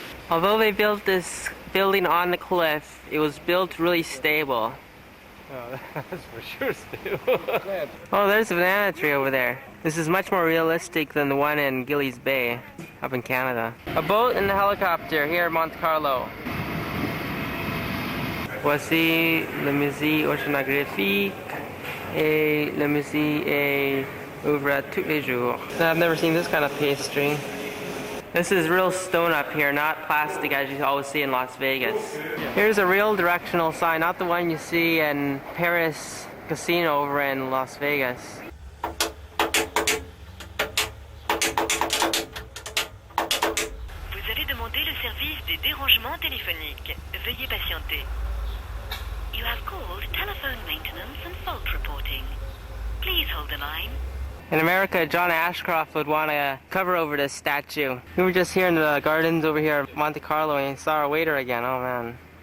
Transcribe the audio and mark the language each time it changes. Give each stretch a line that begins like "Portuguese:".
English: Although they built this building on the cliff, it was built really stable. Oh, that's for sure stable. Oh, there's a banana tree over there. This is much more realistic than the one in Gillies Bay, up in Canada. A boat and a helicopter here in Monte Carlo.
French: Voici le musée oceanographique et le musée est ouvert tous les jours.
English: I've never seen this kind of pastry. This is real stone up here, not plastic as you always see in Las Vegas. Here's a real directional sign, not the one you see in Paris Casino over in Las Vegas.
French: Vous avez demandé le service des dérangements téléphoniques. Veuillez patienter.
English: You have called telephone maintenance and fault reporting. Please hold the line. In America, John Ashcroft would want to cover over this statue. We were just here in the gardens over here at Monte Carlo and saw our waiter again. Oh man.